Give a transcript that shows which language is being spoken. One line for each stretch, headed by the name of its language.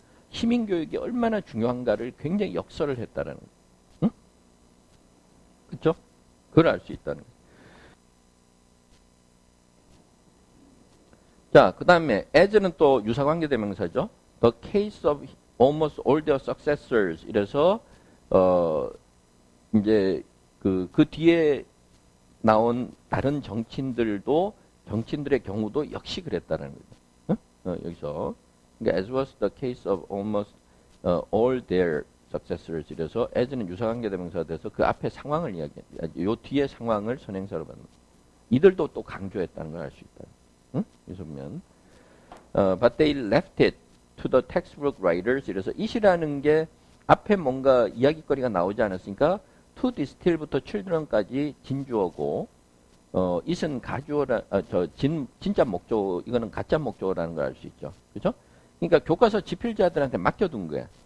Korean: 시민교육이 얼마나 중요한가를 굉장히 역설을 했다는 거예요. 그렇죠? 그걸 알 수 있다는 거예요. 자, 그 다음에 as는 또 유사관계 대명사죠.
English: The case of almost all their successors.
Korean: 이래서 이제 그 뒤에 나온 다른 정치인들의 경우도 역시 그랬다는 거죠. 여기서 그러니까
English: as was the case of almost all their successors.
Korean: 이래서 as는 유사관계 대명사가 돼서 그 앞에 상황을 요 뒤에 상황을 선행사로 받는. 이들도 또 강조했다는 걸 알 수 있다. 여기서 보면
English: but they left it to the textbook writers.
Korean: 이래서 it이라는 게 앞에 뭔가 이야기거리가 나오지 않았으니까
English: to distill
Korean: 부터 children까지 진주어고 it은 가주어라 진짜 목적어 이거는 가짜 목적어라는 걸 알 수 있죠. 그렇죠? 그러니까 교과서 집필자들한테 맡겨둔 거야.